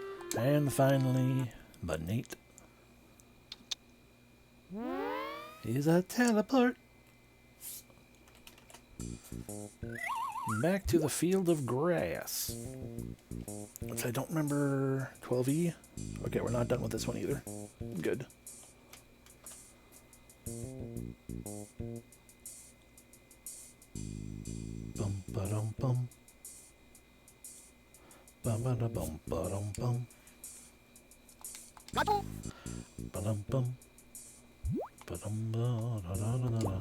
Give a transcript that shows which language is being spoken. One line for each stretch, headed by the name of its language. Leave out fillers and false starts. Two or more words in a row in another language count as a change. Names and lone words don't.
English: And finally, button 8 is a teleport. Back to the field of grass. Which I don't remember. 12E? Okay, we're not done with this one either. Good. Bum ba dum bum. Bum ba da bum ba dum bum. Ba dum bum. Ba dum ba da da da da da.